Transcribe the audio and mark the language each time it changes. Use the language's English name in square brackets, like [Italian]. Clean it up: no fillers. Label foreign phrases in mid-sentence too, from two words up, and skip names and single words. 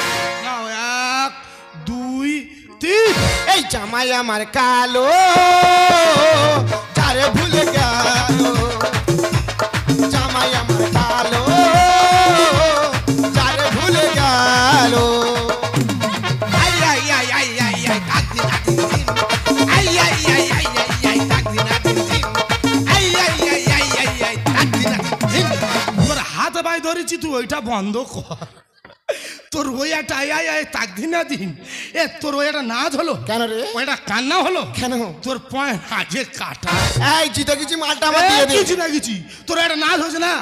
[Bangla] নাও 1 2 3 এই জামাই আমার কালো যারে ভুলে গেল জামাই আমার কালো যারে ভুলে গেল। Ay, ay, ay, ay, ay, ay, takdi nakdi din. Ay, ay, ay, ay, ay, ay, takdi nakdi din. Ay, ay, ay, ay, ay, ay, takdi nakdi din. তোর হাত বাই ধরেছি তুই ওইটা বন্ধ কর তোর ওই একটা আয় আয় আয় তাক দিন না দিন এ তোর ওই একটা নাচ হলো কেন রে? ওইটা কান্না হলো কেন? তোর পয়েন্ট আগে কাটা এই জিতে গেছি মালটা আমার দিয়ে দে। কিছু না কিছু তোর একটা নাচ হয়েছে না